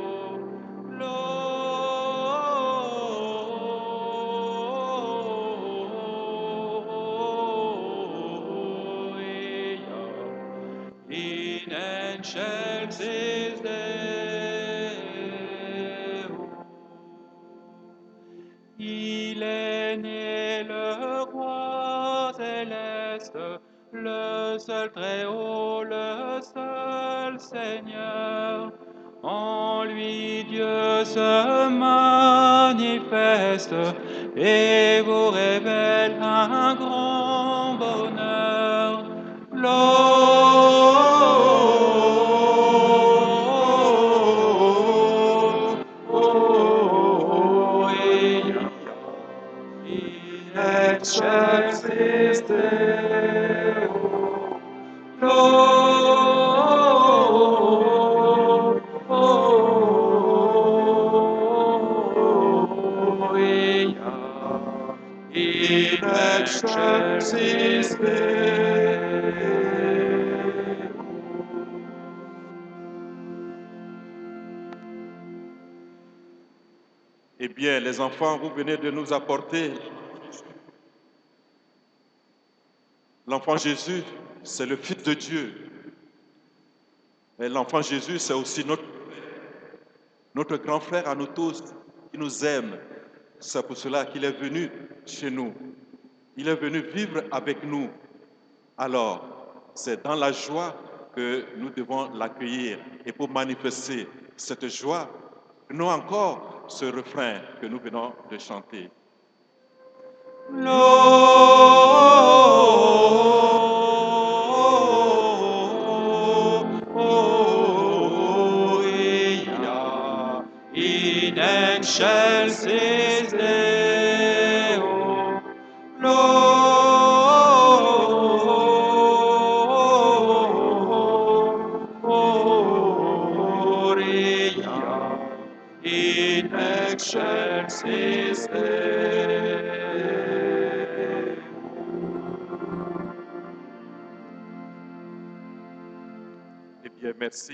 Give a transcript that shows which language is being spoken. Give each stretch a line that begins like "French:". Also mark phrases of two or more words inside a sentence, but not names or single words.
Latin: Gloria in excelsis Deo.
French: Il est né le roi céleste, le seul très haut, le seul Seigneur. En lui Dieu se manifeste et vous révèle un grand bonheur.
Latin: Gloria in excelsis Deo. Gloria in excelsis Deo.
French: Eh bien, les enfants, vous venez de nous apporter l'enfant Jésus, c'est le Fils de Dieu. Mais l'enfant Jésus, c'est aussi notre grand frère à nous tous, qui nous aime. C'est pour cela qu'il est venu chez nous. Il est venu vivre avec nous. Alors, c'est dans la joie que nous devons l'accueillir. Et pour manifester cette joie, nous encore ce refrain que nous venons de chanter.
Latin: Gloria in excelsis Deo. Gloria in excelsis Deo.
French: Eh bien, merci.